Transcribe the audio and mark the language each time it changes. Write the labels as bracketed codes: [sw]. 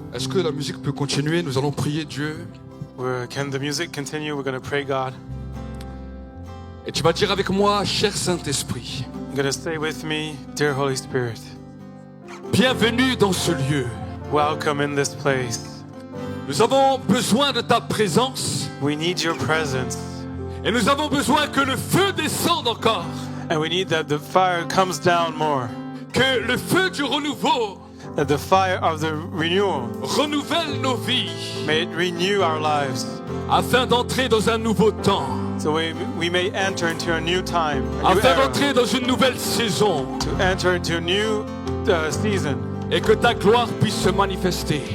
[fr] Est-ce que la musique peut continuer? Nous allons prier Dieu. [en] Can the music continue? We're going to pray God. [fr] Et tu vas dire avec moi, cher Saint-Esprit, [en] You're going to stay with me, dear Holy Spirit. [fr] bienvenue dans ce lieu. [en] Welcome in this place. [fr] Nous avons besoin de ta présence [en] We need your presence. [fr] et nous avons besoin que le feu descende encore, [en] And we need that the fire comes down more. [fr] que le feu du renouveau [en] That the fire of the renewal, [fr] renouvelle nos vies [en] may it renew our lives. [fr] afin d'entrer dans un nouveau temps, [en] So we may enter into a new time, a new [fr] afin [en] era, [fr] d'entrer dans une nouvelle saison [en] to enter into a new season. [fr] et que ta gloire puisse se manifester.